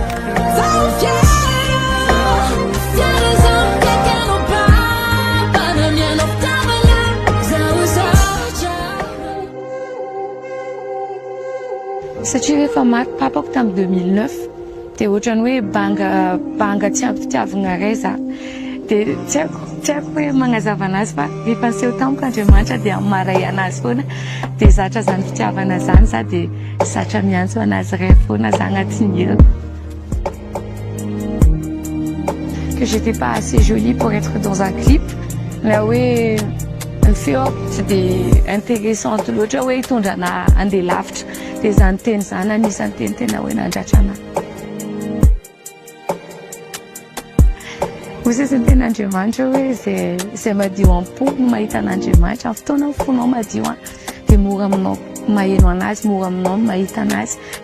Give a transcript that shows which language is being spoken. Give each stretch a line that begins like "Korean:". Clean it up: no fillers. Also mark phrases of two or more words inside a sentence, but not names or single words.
Malagasy: Satria rehefa maty papako tamin'ny 2009 dia ohatrany hoe banga tsy ampy fitiavana iray za dia tsy haiko hoe magnazava anazy fa rehefa niseho tamiko Andriamanitra dia maray anazy foana dia zatra zany fitiavana zany za dia zatra miantso anazy iray foana za agnatin'ny hirana.
French: Que j'étais pas assez jolie pour être dans un clip là
Malagasy: hoe ny feo tsy dia intéressante loatra hoe hitondra ana andeha lavitra dia zany teny zany anisan'ny teny tena hoe nandratra anahy. Hoy izay ny ten'Andriamanitra hoe izay madio am-po no mahita an'Andriamanitra amin'ny fotoana ny fonao madio dia mora aminao maheno anazy, mora aminao mahita anazy.